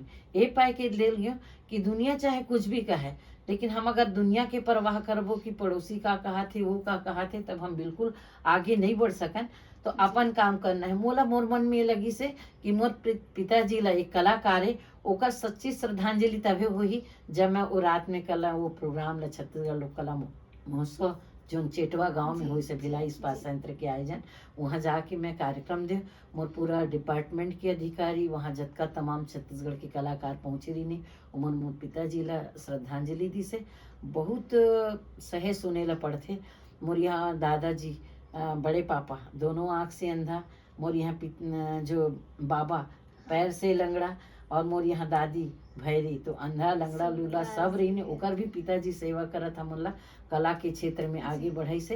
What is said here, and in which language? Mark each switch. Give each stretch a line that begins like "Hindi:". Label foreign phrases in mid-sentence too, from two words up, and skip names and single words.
Chhattisgarhi: ए पाए के ले लगी हूँ कि दुनिया चाहे कुछ भी कहे, लेकिन हम अगर दुनिया के परवाह करबो कि पड़ोसी का कहा थे, वो का कहा थे, तब हम बिल्कुल आगे नहीं बढ़ सकन। तो अपन काम करना है। मोला मोर मन में ये लगी से कि मोर पिताजी ला एक कलाकार है, ओकर सच्ची श्रद्धांजलि तभी हुई जब मैं वो रात में कल वो प्रोग्राम ला छत्तीसगढ़ लोक कला महोत्सव जो चेटवा गांव में हुई से भिलाई इस्पात संयंत्र के आयोजन, वहाँ जाके मैं कार्यक्रम दे। मोर पूरा डिपार्टमेंट के अधिकारी वहाँ जतका तमाम छत्तीसगढ़ के कलाकार पहुँचे रही नहीं, उमन मोर पिताजी ला श्रद्धांजलि दी से बहुत सहे सुने ला पड़ते। मोर यहाँ दादाजी बड़े पापा दोनों आँख से अंधा, मोर यहाँ जो बाबा पैर से लंगड़ा, और मोर यहाँ दादी भैरी तो अंधा लंगड़ा लूला सब रही ने, ओकर भी पिताजी सेवा करत हमन कला के क्षेत्र में आगे बढ़ाई से।